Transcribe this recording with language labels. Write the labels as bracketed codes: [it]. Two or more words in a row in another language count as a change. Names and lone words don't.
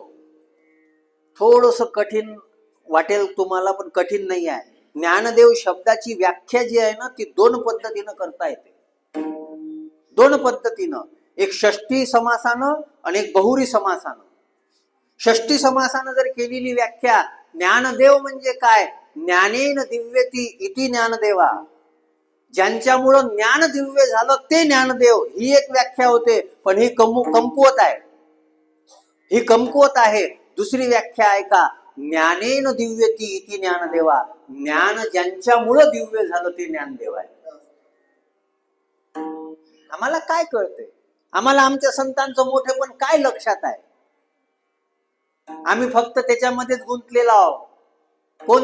[mr] थोडस कठीण वाटेल तुम्हाला, पण कठीण नाही आहे. ज्ञानदेव शब्दाची व्याख्या जी आहे ना, ती 2 पद्धतीनं करता येते. 2 पद्धतीनं, एक षष्ठी समासानं आणि एक बहुरी समासानं. षष्ठी समासानं जर केलेली व्याख्या, ज्ञानदेव म्हणजे काय? [sa] ज्ञानेन दिव्यती इति ज्ञानदेवा. [mr] ज्यांच्यामुळं ज्ञान दिव्य झालं ते ज्ञानदेव, ही एक व्याख्या होते. पण ही कमकुवत आहे, ही कमकुवत आहे. दुसरी व्याख्या ऐका, [sa] ज्ञानेन दिव्यती इति ज्ञानदेवा. [mr] ज्ञान ज्यांच्यामुळं दिव्य झालं ते ज्ञानदेव आहे. आम्हाला काय कळतंय? आम्हाला आमच्या संतांचं मोठेपण काय लक्षात आहे? आम्ही फक्त त्याच्यामध्येच गुंतलेलो आहोत. कोण?